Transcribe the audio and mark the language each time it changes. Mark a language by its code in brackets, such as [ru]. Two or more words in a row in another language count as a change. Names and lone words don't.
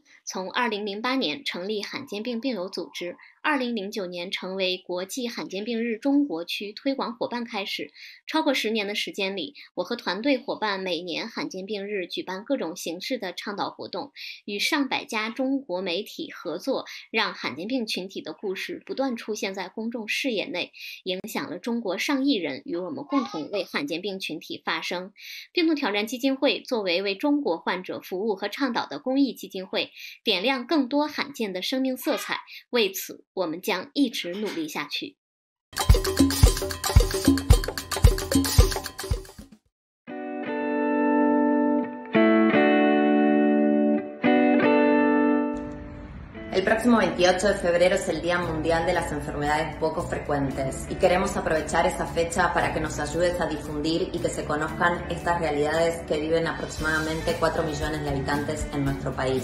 [zh] 从2008年成立罕见病病友组织，2009年成为国际罕见病日中国区推广伙伴开始，超过10年的时间里，我和团队伙伴每年罕见病日举办各种形式的倡导活动，与上百家中国媒体合作，让罕见病群体的故事不断出现在公众视野内，影响了中国上亿人，与我们共同为罕见病群体发声。病毒挑战基金会作为为中国患者服务和倡导的公益基金会，点亮更多罕见的生命色彩，为此我们将一直努力下去。 [es] El próximo 28 de febrero es el Día Mundial de las Enfermedades Poco Frecuentes y queremos aprovechar esa fecha para que nos ayudes a difundir y que se conozcan estas realidades que viven aproximadamente 4 millones de habitantes en nuestro país.